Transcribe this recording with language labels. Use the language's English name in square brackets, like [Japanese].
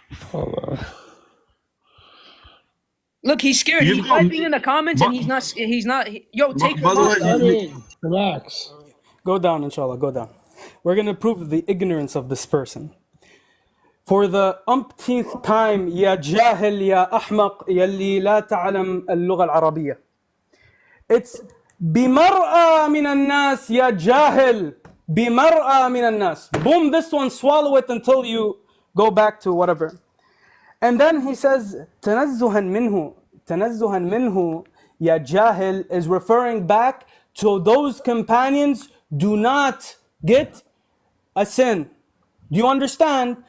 [English] Hold on. Look, he's scared. You've He's got- typing in the comments and he's not. Yo, take her by the mod. way, Relax. Go down, inshallah, go down. We're going to prove the ignorance of this person. For the umpteenth time, [Arabic] يا جاهل يا أحمق يلي لا تعلم اللغة العربية. [English] It's [Arabic] بمرأة من الناس يا جاهل. بمرأة من الناس. [English] Boom, this one, swallow it until you go back to whatever. And then he says, [Arabic] تنزها منه يا جاهل [English] is referring back to those companions do not get a sin. Do you understand?